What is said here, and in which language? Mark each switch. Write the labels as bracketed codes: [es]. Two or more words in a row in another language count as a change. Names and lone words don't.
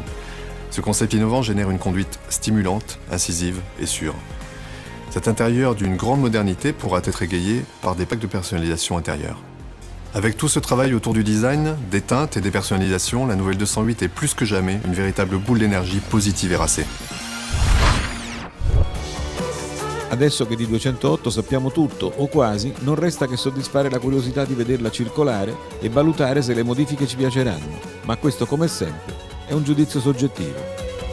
[fr] Ce concept innovant génère une conduite stimulante, incisive et sûre. Cet intérieur d'une grande modernité pourra être égayé par des packs de personnalisation intérieure. Avec tout ce travail autour du design, des teintes et des personnalisations, la nouvelle 208 est plus que jamais une véritable boule d'énergie positive et racée. [it] Adesso che di 208 sappiamo tutto, o quasi, non resta che soddisfare la curiosità di vederla circolare e valutare se le modifiche ci piaceranno. Ma questo, come sempre, è un giudizio soggettivo.